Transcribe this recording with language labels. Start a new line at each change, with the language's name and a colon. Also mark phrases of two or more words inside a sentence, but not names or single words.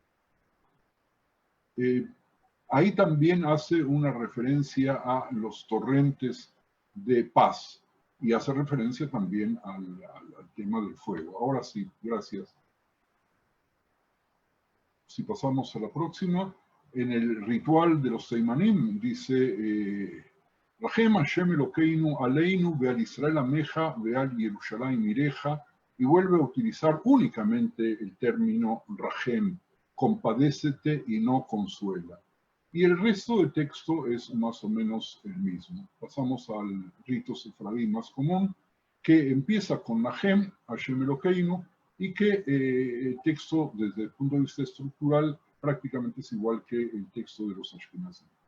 Spanish: Ahí también hace una referencia a los torrentes de paz y hace referencia también al tema del fuego. Ahora sí, gracias. Si pasamos a la próxima, en el ritual de los Seimanim dice
Hebrew: רחם השם אלוקינו עלינו ועל ישראל עמך ועל ירושלים עירך,
Spanish: y vuelve a utilizar únicamente el término Rahem, compadécete y no consuela. Y el resto del texto es más o menos el mismo. Pasamos al rito sefardí más común, que empieza con
Hebrew: נחם השם אלוקינו,
Spanish: y que el texto, desde el punto de vista estructural, prácticamente es igual que el texto de los Ashkenazim.